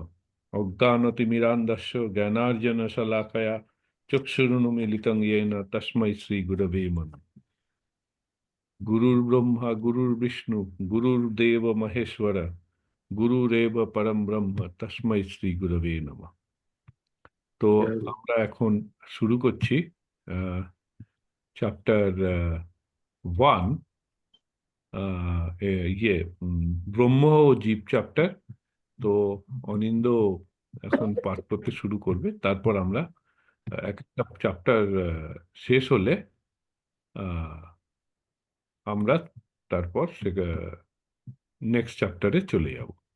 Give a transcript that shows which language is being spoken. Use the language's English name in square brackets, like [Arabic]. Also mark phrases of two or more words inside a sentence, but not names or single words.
[Sanskrit] अज्ञानतिमिरान्धस्य ज्ञानार्जनशलाकया चक्षुरुन्मीलितं येन तस्मै श्रीगुरवे नमः। गुरुर्ब्रह्मा गुरुर्विष्णु गुरुर्देव महेश्वर गुरुरेव परम ब्रह्म तस्मै শ্রী নমঃ। [Bangla] তো আমরা এখন শুরু করছি চ্যাপ্টার 1, ইয়ে ব্রহ্ম ও জীব চ্যাপ্টার। তো অনিন্দ এখন পাঠ করতে শুরু করবে, তারপর আমরা একটা চ্যাপ্টার শেষ হলে আহ, আমরা তারপর নেক্সট চ্যাপ্টারে চলে যাব।